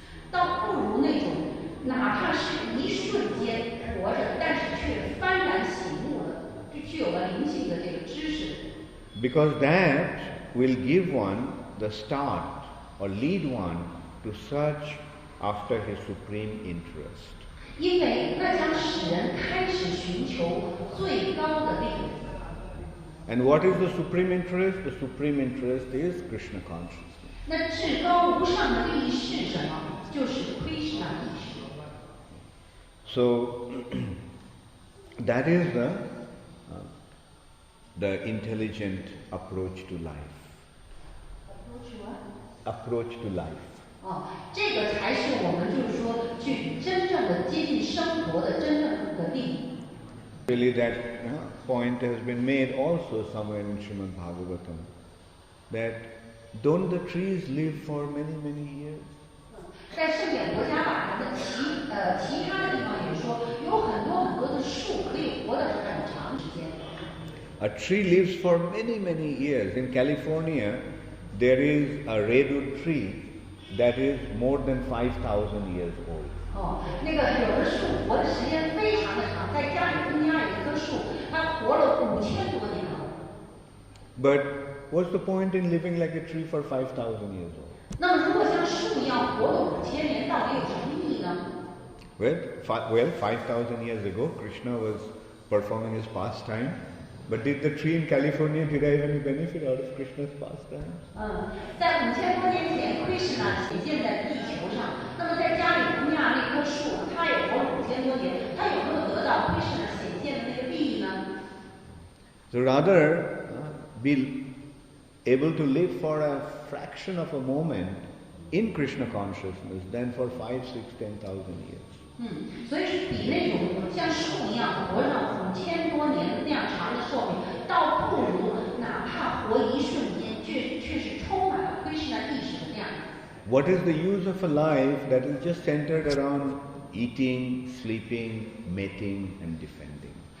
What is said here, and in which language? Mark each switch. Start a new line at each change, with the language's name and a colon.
Chinese: 倒不如那种哪怕是一瞬间活着，但是却幡然醒悟了，就具有了灵性的这个知识。
English: Because that will give one the start or lead one to search after his supreme interest.
Chinese: 因为那将使人开始寻求最高的利益。
English: And what is the supreme interest? The supreme interest is Krishna consciousness.
Chinese: 那至高无上的利益是什么？就是 Krishna 意识。
English: So that is the intelligent approach to life. Approach to life.
Chinese: 这个才是我们就是说去真正的接近生活的真正的利益。
English: Really, that point has been made also somewhere in Srimad Bhagavatam, that don't the trees live for many, many years?
Chinese: 在圣典国家法的其他的地方也说，有很多的树可以活得很长时间。
English: A tree lives for many, many years. In California, there is a redwood tree that is more than 5,000 years old.
Chinese: 那个有的树活的时间非常的长，在加利福尼亚有一棵树，它活了5000多年了。
English: But what's the point in living like a tree for 5,000 years old?
Chinese: 那么如果像树一样活了5000年，到底有什么意义呢？
English: Well, 5,000 years ago, Krishna was performing his pastime. But did the tree in California derive any benefit out of Krishna's pastime?
Chinese: 在5000多年前，Krishna显现在地球上。那么在加利福尼亚那棵树，它也活了5000多年，它有没有得到 Krishna 显现的那个利益呢？
English: So rather, be able to live for a fraction of a moment in Krishna consciousness than for 5, 6, 10,000 years.
Chinese: 所以是比那种像树一样活上5000多年的那样长的寿命，倒不如哪怕活一瞬间，却是充满了 Krishna 意识的那样。
English: What is the use of a life that is just centered around eating, sleeping, mating, and defending?